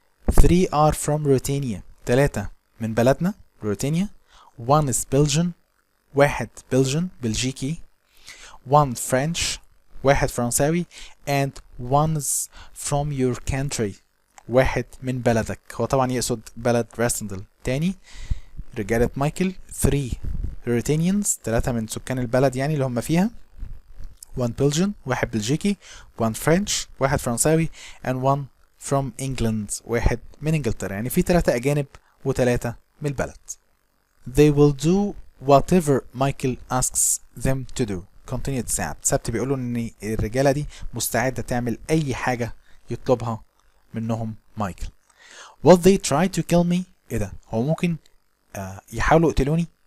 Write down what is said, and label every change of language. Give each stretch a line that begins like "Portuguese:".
English: 3 are from Ruritania
Arabic: 3 من بلدنا روتينيا.
English: 1 is Belgian 1 Belgian بلجيكي. 1 French 1 فرنساوي and 1 is from your country
Arabic: 1 من بلدك. هو طبعا يقصد بلد راسندل. تاني رجالة مايكل
English: 3 Ruritanians
Arabic: 3 من سكان البلد يعني اللي هم فيها.
English: 1 Belgian 1 بلجيكي. 1 French 1 فرنساوي and 1 from England
Arabic: 1 من انجلترا. يعني في 3 اجانب و3 من البلد.
English: they will do whatever Michael asks them to do continued
Arabic: سابت بيقولوا ان الرجالة دي مستعدة تعمل اي حاجة يطلبها منهم مايكل.
English: will they try to kill me
Arabic: ايه ده هو ممكن يحاولوا يقتلوني.